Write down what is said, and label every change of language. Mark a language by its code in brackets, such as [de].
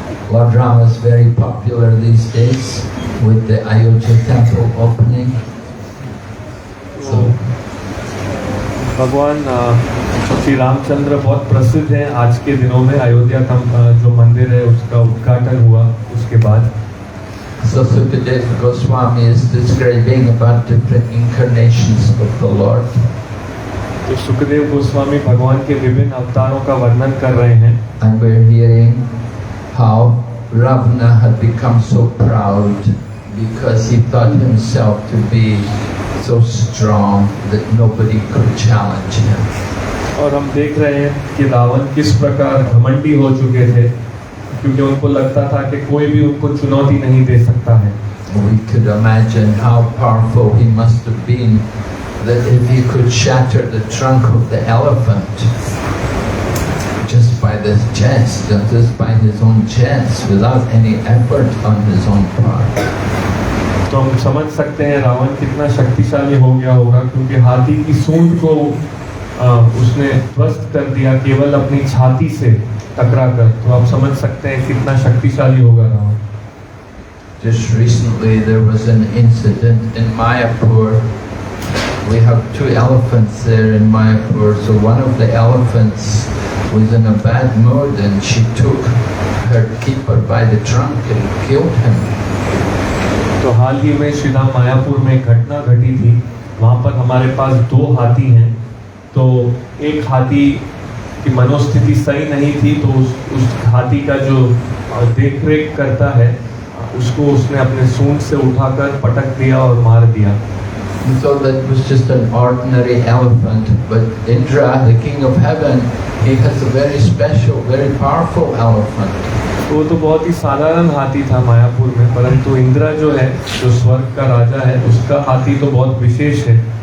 [en] Lord Rama is very popular these days with the Ayodhya temple opening. So, [hi] भगवान श्री रामचंद्र बहुत प्रसिद्ध हैं आज के दिनों में। अयोध्या जो मंदिर है उसका उद्घाटन हुआ उसके बाद। [en] So Sukadeva Goswami is describing about different incarnations of the Lord. [hi] तो सुखदेव गोस्वामी भगवान के विभिन्न अवतारों का वर्णन कर रहे हैं। [en] And we're hearing how Ravana had become so proud because he thought himself to be so strong that nobody could challenge him. [hi] और हम देख रहे हैं कि रावण किस प्रकार घमंडी हो चुके थे क्योंकि उनको लगता था कि कोई भी उनको चुनौती नहीं दे सकता है। [en] We could imagine how powerful he must have been, that if he could shatter the trunk of the elephant just by the chest, just by his own chest, without any effort on his own part. [hi] तो हम समझ सकते हैं रावण कितना शक्तिशाली हो गया होगा क्योंकि हाथी की सूंड को उसने ध्वस्त कर दिया केवल अपनी छाती से टकरा कर। तो आप समझ सकते हैं कितना शक्तिशाली होगा Ravan. [en] Just recently there was an incident in Mayapur. We have 2 elephants there in Mayapur. So one of the elephants was in a bad mood and she took her keeper by the trunk and killed him. [hi] तो हाल ही में श्री राम मायापुर में एक घटना घटी थी। वहाँ पर हमारे पास 2 हाथी हैं। तो एक हाथी की मनोस्थिति सही नहीं थी तो उस हाथी का जो देखरेख करता है उसको उसने अपने सूंड से उठाकर पटक दिया और मार दिया। [en] So that was just an ordinary elephant, but Indra, the king of heaven, he has a very special, very powerful elephant. [hi] वो तो बहुत ही साधारण हाथी था मायापुर में, परंतु इंद्र जो है जो स्वर्ग का राजा है उसका हाथी तो बहुत विशेष है।